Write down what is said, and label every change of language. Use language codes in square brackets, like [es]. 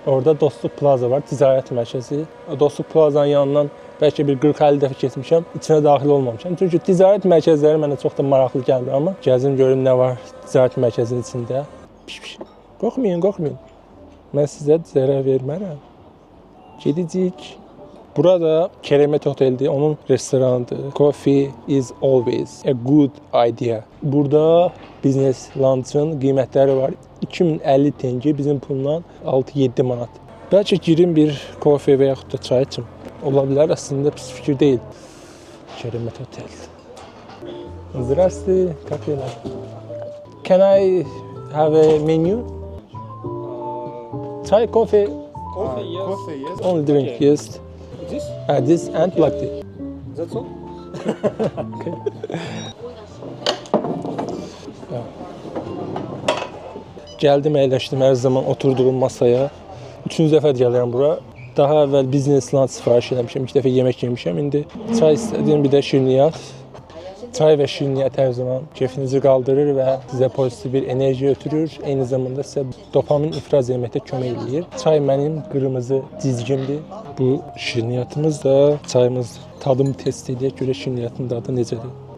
[az] Orada Dostluq Plaza var, ticarət mərkəzi. Dostluq Plazanın yanından bəlkə bir 40-50 dəfə keçmişəm, içinə daxil olmamışam. Çünki ticarət mərkəzləri mənə çox da maraqlı gəlmir, amma gəzim görüm nə var ticarət mərkəzinin içində. Qorxmayın, qorxmayın. Mən sizə zərər vermərəm. Gedəcəyik. Burada Keremet Otel'dir, onun restoranıdır. [en] Coffee is always a good idea. [az] Burada biznes lunch'ın qiymətləri var. 2050 tenge, bizim pulla 6-7 manat. Bəlkə girim bir kofe və yaxud da çay içim. Ola bilər, əslində pis fikir deyil. [ru] Keremet Otel. Здравствуйте, как дела? [en] Can I have a menu? Chai, coffee, Coffee, yes. Coffee, yes. only drink, yes. This? This and black tea. That's all? [az] Gəldim, əyləşdim hər zaman oturduğum masaya. Üçüncü dəfə gəlirəm bura. Daha əvvəl biznes lunch sifariş etmişəm, 2 dəfə yemək yemişəm. İndi çay istədim, bir də şirniyyat. Çay və şirniyyat hər zaman keyfinizi qaldırır və sizə pozitiv bir enerji ötürür. Eyni zamanda sizə dopamin ifraz etməkdə kömək eləyir. Çay mənim qırmızı cizgimdir. Bu şirniyyatımız da çayımızdır. Tadımı test edək, görə şirniyyatın dadı necədir.